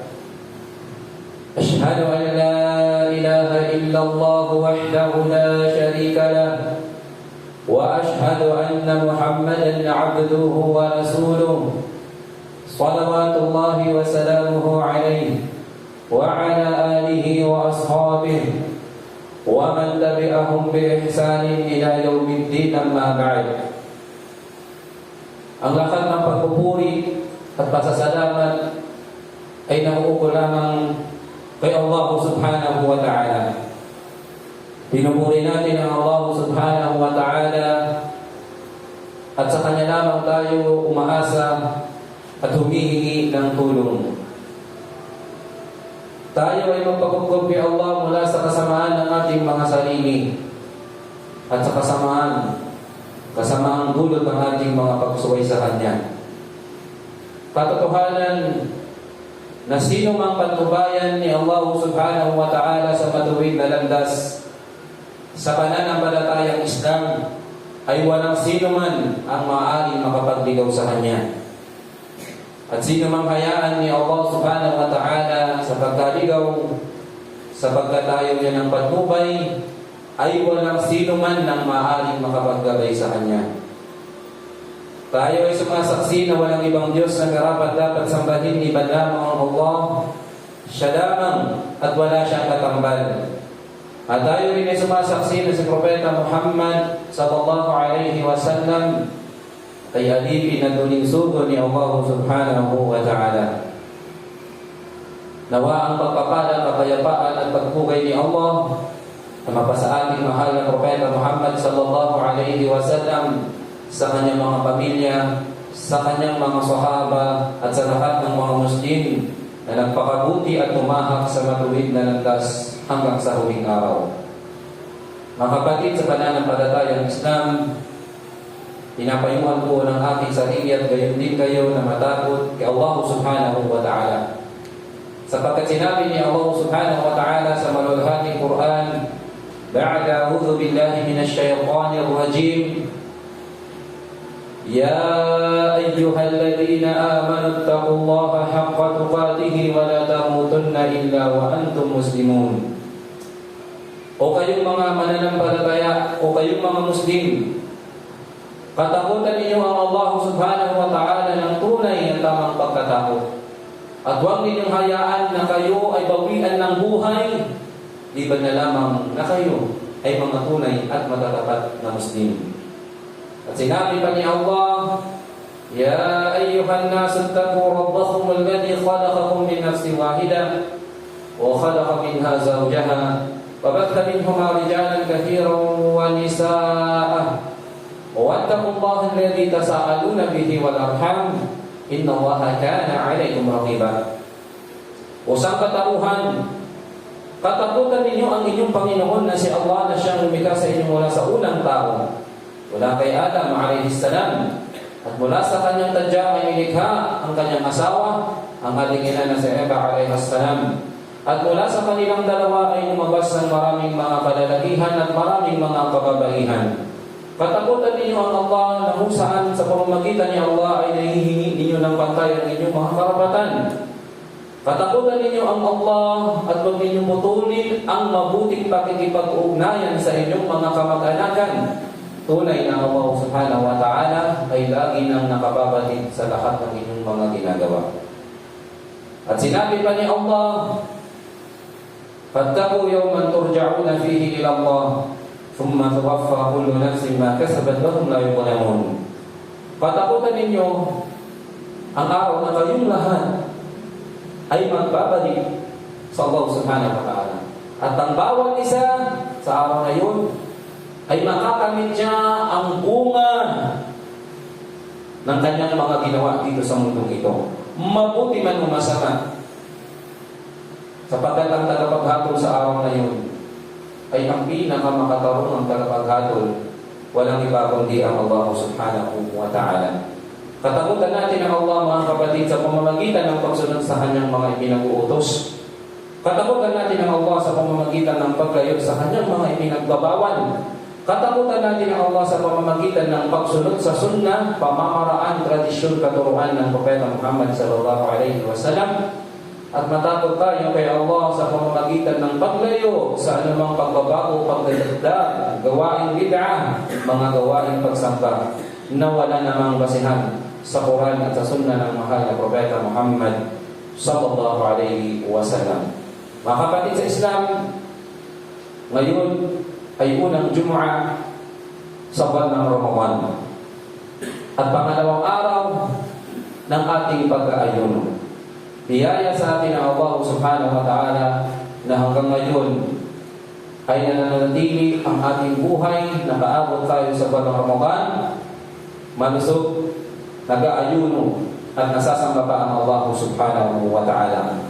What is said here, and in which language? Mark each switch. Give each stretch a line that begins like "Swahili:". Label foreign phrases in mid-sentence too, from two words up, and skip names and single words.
Arabic: أشهد أن لا إله إلا الله وحده لا شريك له وأشهد أن محمدا عبده ورسوله صلوات الله وسلامه عليه وعلى آله وأصحابه ومن تبعهم بإحسان إلى يوم الدين. أما بعد.
Filipino: Ang lahat ng pagpupuri at pasasalamat ay nauukol lamang kay Allah
Arabic: سبحانه وتعالى.
Filipino: Pinupuri natin ang Allah
Arabic: سبحانه وتعالى
Filipino: at sa Kanya lamang tayo umaasa at humihingi ng tulong. Tayo ay magpagkukup kay Allah mula sa kasamaan ng ating mga sarili at sa kasamaang dulot ng ating mga pagsuway sa Kanya. Katotohanan na sino mang patnubayan ni Allah
Arabic: سبحانه وتعالى
Filipino: sa matuwid na landas sa pananampalatayang Islam ay walang sino man ang maaaring makapagligaw sa Kanya. At sino mang hayaan ni Allah
Arabic: سبحانه وتعالى
Filipino: sa pagkaligaw, sa pagkatayo niya ng patnubay, ay walang sino man ang maaaring makapaggabay sa Kanya. Tayo ay sumasaksi na walang ibang Diyos na karapat-dapat sambahin iba lamang ang Allah. Siya lamang at wala siyang katambal. At tayo rin ay sumasaksi na si Propeta Muhammad
Arabic: صلى الله عليه وسلم
Filipino: ay alipin na duling sugo ni Allah
Arabic: سبحانه وتعالى.
Filipino: Nawa ang pagpapala, kapayapaan at pagpugay ni Allah na mapasa ating mahal na Propeta Muhammad
Arabic: صلى الله عليه وسلم
Filipino: sa kanyang mga pamilya, sa kanyang mga sahaba at sa lahat ng mga Muslim na nagpakabuti at tumahak sa matuwid na landas hanggang sa huling araw. Mga kapatid sa pananampalatayang Islam, pinapayuhan ko ng aking sarili at gayon din kayo na matakot kay Allah
Arabic: سبحانه وتعالى.
Filipino: Sapagkat sinabi ni Allah
Arabic: سبحانه وتعالى
Filipino: sa malulhating Quran,
Arabic: بعد أعوذ بالله من الشيطان الرجيم يا أيها الذين آمنوا اتقوا الله حق تقاته ولا تموتن إلا وأنتم مسلمون.
Filipino: O kayong mga mananampalataya, o kayong mga Muslim, katakutan ninyo ang Allah
Arabic: سبحانه وتعالى
Filipino: ng tunay na tamang pagkatakot. At huwag ninyong hayaan na kayo ay bawian ng buhay, liban na lamang na kayo ay mga tunay at matatapat na Muslim. At sinabi pa ni Allah,
Arabic: يا أيها الناس اتقوا ربكم الذي خلقكم من نفس واحدة وخلق منها زوجها وبث منهما رجالا كثيرا ونساء واتقوا الله الذي تساءلون به والأرحام إن الله كان عليكم رقيبا.
Filipino: O sang katauhan, katakutan ninyo ang inyong Panginoon na si Allah na siyang lumikha sa inyo mula sa unang tao, mula kay Adam
Arabic: عليه السلام,
Filipino: at mula sa kanyang tadya ay nilikha ang kanyang asawa, ang ating ina na si Eva
Arabic: عليه السلام.
Filipino: At mula sa kanilang dalawa ay lumabas ng maraming mga kalalakihan at maraming mga kababaihan. Katakutan ninyo ang Allah na kung saan sa pamamagitan ni Allah ay nahihingi ninyo ng pantay ang inyong mga karapatan. Katakutan ninyo ang Allah at huwag ninyong putulin ang mabuting pakikipag-ugnayan sa inyong mga kamag-anakan. Tunay na Allah
Arabic: سبحانه وتعالى
Filipino: ay lagi nang nakababatid sa lahat ng inyong mga ginagawa. At sinabi pa ni Allah,
Arabic: فاتقوا يوما ترجعون فيه إلى الله ثم توفى كل نفس ما كسبت وهم لا يظلمون.
Filipino: Patakutan ninyo ang araw na kayong lahat ay magbabalik sa Allah
Arabic: سبحانه وتعالى.
Filipino: At ang bawat isa sa araw na yun ay makakamit niya ang bunga ng kanyang mga ginawa dito sa mundong ito. Mabuti man o masama. sapagkat ang tagapaghatol sa araw na yun ay ang pinakamakatarungang tagapaghatol, walang iba kundi ang Allah
Arabic: سبحانه وتعالى.
Filipino: Katakutan natin ang Allah, mga kapatid, sa pamamagitan ng pagsunod sa kanyang mga ipinag-uutos. Katakutan natin ang Allah sa pamamagitan ng paglayo sa kanyang mga ipinagbabawal. Katakutan natin ang Allah sa pamamagitan ng pagsunod sa sunnah, pamamaraan, tradisyon, katuruan ng Propeta Muhammad
Arabic: صلى الله عليه وسلم.
Filipino: At matakot tayo kay Allah sa pamamagitan ng paglayo sa anumang pagbabago, pagdadagdag, gawaing bid'ah, mga gawaing pagsamba na wala namang basihan sa Quran at sa sunnah ng mahal na Propeta Muhammad
Arabic: صلى الله عليه وسلم.
Filipino: Mga kapatid sa Islam, ngayon ay unang Jumu'ah sa buwan ng Ramadan at pangalawang araw ng ating pag-aayuno. Biyaya sa atin ang Allah
Arabic: سبحانه وتعالى
Filipino: na hanggang ngayon ay nananatili ang ating buhay, nakaabot tayo sa buwan ng Ramadan, malusog, nag-aayuno at nasasamba pa ang Allah
Arabic: سبحانه وتعالى.